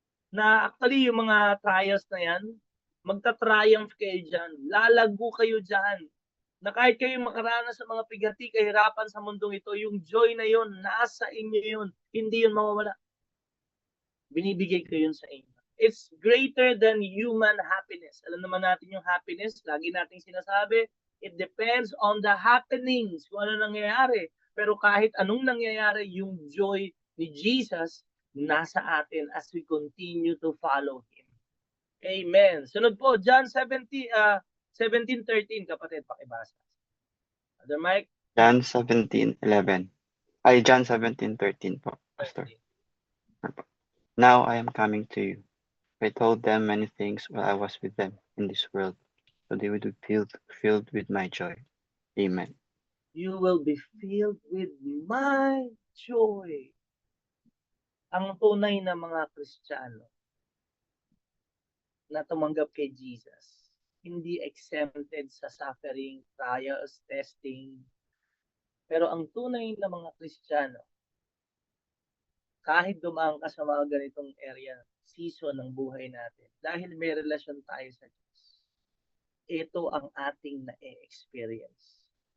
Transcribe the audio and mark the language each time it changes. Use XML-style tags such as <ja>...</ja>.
<tl>Na actually, yung mga trials na yan, magta-triumph kayo dyan. Lalago kayo dyan. Na kahit kayo makaranas sa mga pigati, kahirapan sa mundong ito, yung joy na yon nasa inyo yun. Hindi yun mawawala. Binibigay ko yun sa inyo.</tl> <en>It's greater than human happiness.</en> <tl>Alam naman natin yung happiness, lagi nating sinasabi,</tl> <en>it depends on the happenings,</en> <tl>kung ano nangyayari. Pero kahit anong nangyayari, yung joy ni Jesus nasa atin</tl> <en>as we continue to follow Him.</en> <tl>Amen. Sunod po, John 17:13, kapatid, pakibasa. Other Mike? John 17:11. Ay, John 17:13 po, Pastor.</tl> <en>Now I am coming to you. I told them many things while I was with them in this world, so they would be filled with my joy. Amen. You will be filled with my joy.</en> <tl>Ang tunay na mga Kristiyano na tumanggap kay Jesus, hindi exempted sa suffering, trials, testing. Pero ang tunay na mga Kristiyano, kahit dumaan ka sa mga ganitong area, season ng buhay natin, dahil may relasyon tayo sa Diyos, ito ang ating na-experience.</tl>